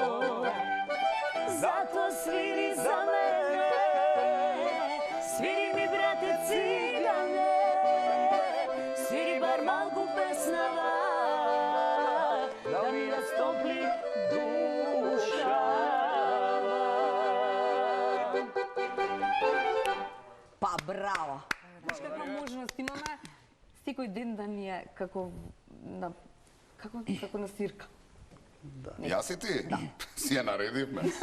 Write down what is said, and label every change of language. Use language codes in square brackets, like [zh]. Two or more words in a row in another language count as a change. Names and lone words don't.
[mk] Зато свири за мене, свири ми брате цигане, свири бар малку песнава, да ми растопли душа. Па, браво! Знаеш каква можност имаме? Секој ден да ни е како на свирка. Јас и ти? Си ја наредивме.